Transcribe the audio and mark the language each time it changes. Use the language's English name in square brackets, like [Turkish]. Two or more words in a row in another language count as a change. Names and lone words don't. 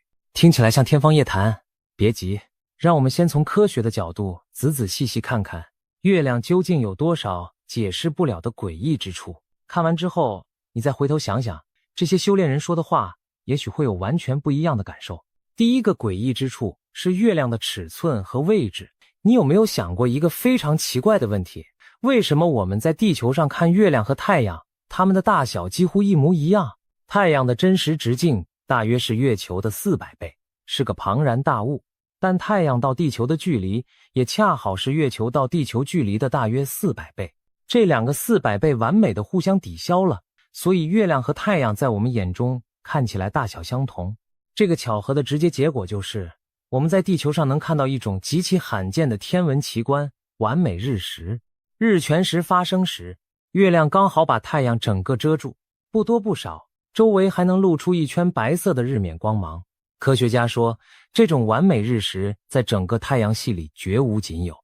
[Chinese] 聽起來像天方夜譚，別急，讓我們先從科學的角度仔仔細細看看月亮究竟有多少解釋不了的詭異之處。看完之後，你再回頭想想，這些修煉人說的話，也許會有完全不一樣的感受。第一個詭異之處是月亮的尺寸和位置。你有沒有想過一個非常奇怪的問題？為什麼我們在地球上看月亮和太陽，它們的大小幾乎一模一樣？太陽的真實直徑大約是月球的400倍，是個龐然大物。但太陽到地球的距離也恰好是月球到地球距離的大約400倍，這兩個400倍完美的互相抵消了，所以月亮和太陽在我們眼中看起來大小相同。這個巧合的直接結果就是，我們在地球上能看到一種極其罕見的天文奇觀——完美日食。日全食發生時，月亮剛好把太陽整個遮住，不多不少，周圍還能露出一圈白色的日冕光芒。科學家說，這種完美日食在整個太陽系裡絕無僅有。